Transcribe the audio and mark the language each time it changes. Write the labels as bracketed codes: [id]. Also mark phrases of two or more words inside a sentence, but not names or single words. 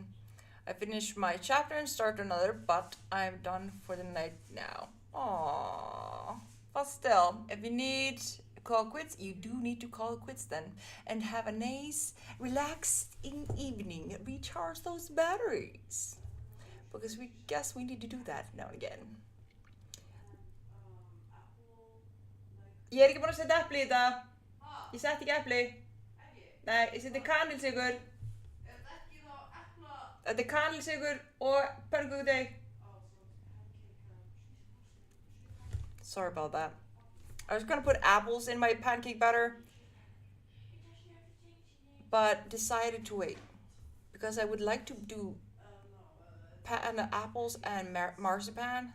[en] I finished my chapter and start another, but I'm done for the night now. Aww. But still, if you need call quits, you do need to call quits then. And have a nice, relaxing evening. Recharge those batteries. Because we guess we need to do that now and again. [is] Ég ekki búin að setja epli í þetta. Ég setti ekki epli. Nei, ég setti kanilsykur. Þetta kanilsykur og pönnukökudeig. [en] Sorry about that. I was gonna put apples in my pancake batter, but decided to wait because I would like to do apples and marzipan.